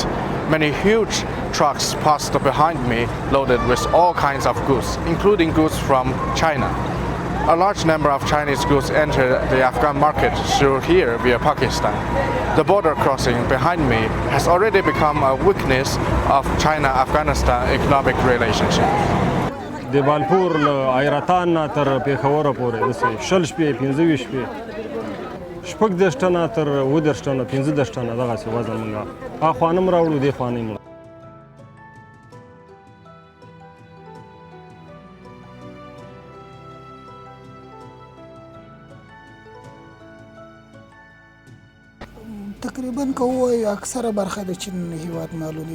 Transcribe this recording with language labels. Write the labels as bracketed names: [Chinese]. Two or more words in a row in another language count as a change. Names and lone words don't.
[English] Many huge trucks passed behind me loaded with all kinds of goods, including goods from China. A large number of Chinese goods enter the Afghan market through here via Pakistan. The border crossing behind me has already become a weakness of China-Afghanistan economic relationship. [Pashto] د بالپور له حیرتان نه تر پېښوره پورې داسې شل شپې 25 شپې 14 ټنه تر 19 ټنه 15 ټنه دغسې وزن موږ هاخوا نه م راوړو دې خوا نه یې تقریبا که ووایو اکثره برخه د چین هیواد معلومي.